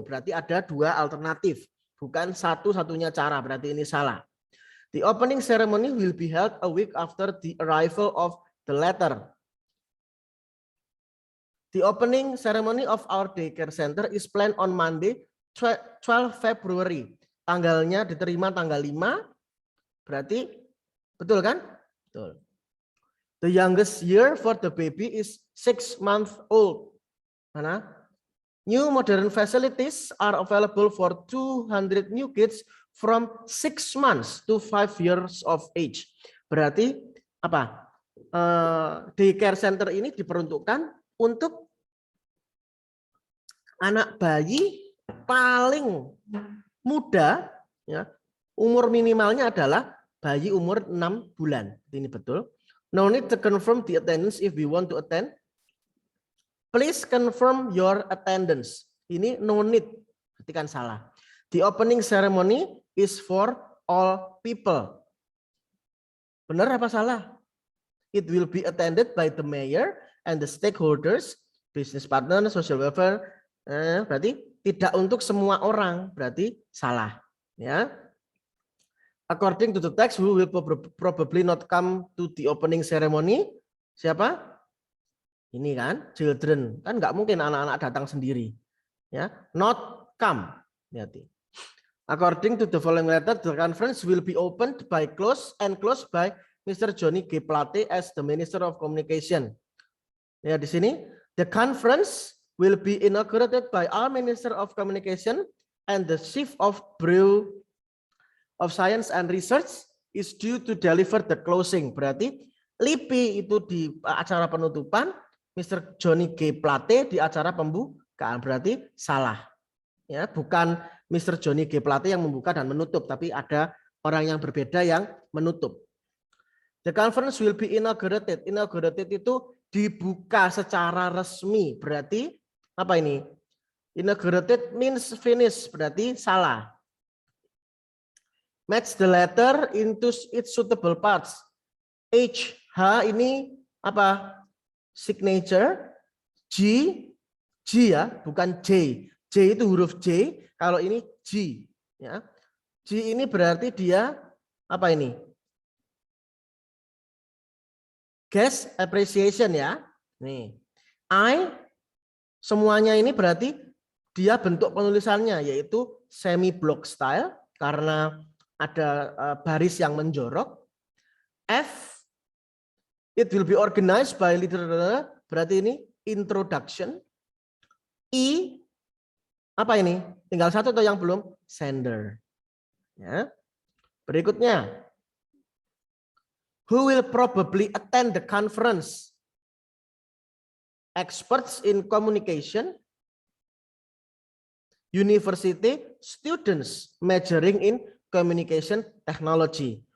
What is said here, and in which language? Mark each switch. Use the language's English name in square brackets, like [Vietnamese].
[Indonesian] Berarti ada 2 alternatif, bukan satu-satunya cara. Berarti ini salah. [English] The opening ceremony will be held a week after the arrival of the letter. The opening ceremony of our daycare center is planned on Monday, 12 February. [Indonesian] Tanggalnya diterima tanggal 5. Berarti betul kan? Betul. [English] The youngest year for the baby is 6 months old. Mana? New modern facilities are available for 200 new kids from 6 months to 5 years of age. [Indonesian] Berarti apa? Daycare center ini diperuntukkan untuk Anak bayi paling muda, ya, umur minimalnya adalah bayi umur 6 bulan. Ini betul. [English] No need to confirm the attendance if we want to attend. Please confirm your attendance. Ini no need. [Indonesian] Berarti kan salah. [English] The opening ceremony is for all people. [Indonesian] Benar apa salah? [English] It will be attended by the mayor and the stakeholders, business partner, social welfare. [Indonesian] Berarti tidak untuk semua orang. Berarti salah. Ya. [English] According to the text, who will probably not come to the opening ceremony? [Indonesian] Siapa? Ini kan, children. Kan nggak mungkin anak-anak datang sendiri. [English] Ya, not come. [Indonesian] Lihat. [English] According to the following letter, the conference will be opened by closed by Mr. Johnny G. Plate as the Minister of Communication. [Indonesian] Ya, di sini, [English] the conference will be inaugurated by our Minister of Communication and the Chief of Bureau of Science and Research is due to deliver the closing. [Indonesian] Berarti LIPI itu di acara penutupan, Mr. Johnny G. Plate di acara pembukaan. Berarti salah. Ya, bukan Mr. Johnny G. Plate yang membuka dan menutup, tapi ada orang yang berbeda yang menutup. [English] The conference will be inaugurated. [Indonesian] Inaugurated itu dibuka secara resmi. Berarti apa ini? [English] Inaugurated means finish. [Indonesian] Berarti salah. [English] Match the letter into its suitable parts. [Indonesian] H, H ini apa? Signature. G ya, bukan J. J itu huruf J. Kalau ini G. Ya. G ini berarti dia apa ini? Guest appreciation ya. Nih. I semuanya ini berarti dia bentuk penulisannya yaitu semi block style karena ada baris yang menjorok. [English] F, it will be organized by leader, [Indonesian] berarti ini [English] introduction. [Indonesian] I, apa ini? Tinggal satu atau yang belum? [English] Sender. Ya. Berikutnya, who will probably attend the conference? Experts in communication, university students majoring in communication technology.